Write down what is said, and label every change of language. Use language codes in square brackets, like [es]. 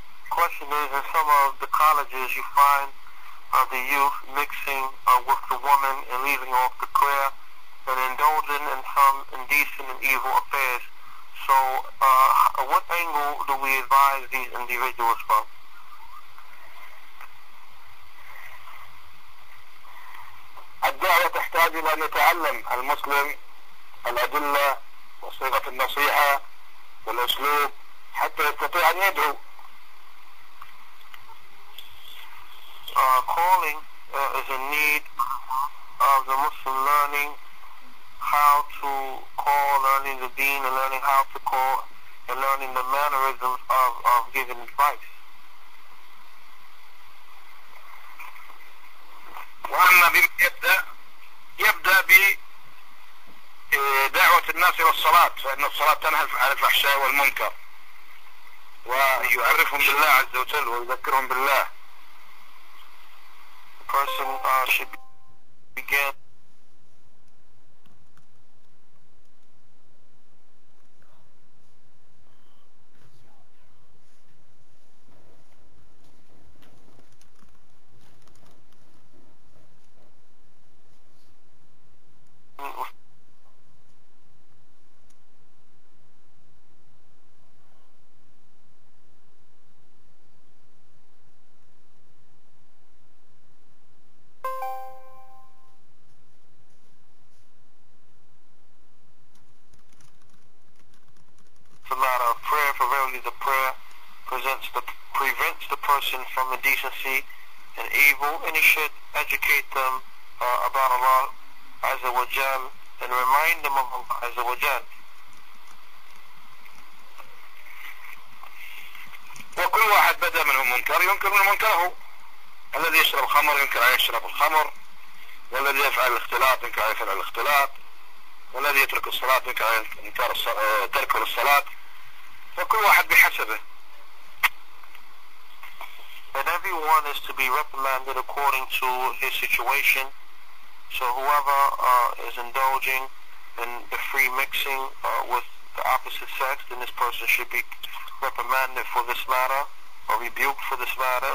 [en] Question is, in some of the colleges you find the youth mixing with the woman and leaving off the prayer, and indulging in some indecent and evil affairs. So, what angle do we advise these individuals from? [ar] الدعوة تحتاج إلى أن يتعلم المسلم الأدلة وصيغة النصيحة والأسلوب حتى يستطيع أن يدعو. [en] Calling is in need of the Muslim learning how to call, learning the deen and learning how to call, and learning the mannerisms of giving advice. [ar] وأما بما يبدأ بدعوة الناس إلى الصلاة، فإن الصلاة تنهى عن الفحشاء والمنكر ويعرفهم بالله عز وجل ويذكرهم بالله. [en] The person should begin of prayer, for verily the prayer prevents the person from indecency and evil, and he should educate them about Allah Azza wa Jal and remind them of Allah Azza wa Jal. [ar] وكل واحد بدأ منهم منكر ينكر من منكره. الذي يشرب الخمر ينكر أن يشرب الخمر، والذي يفعل الاختلاط ينكر أن يفعل الاختلاط، والذي يترك الصلاة ينكر أن تركه للصلاة. فكل واحد بحسبه. [en] And everyone is to be reprimanded according to his situation. So whoever is indulging in the free mixing with the opposite sex, then this person should be reprimanded for this matter or rebuked for this matter.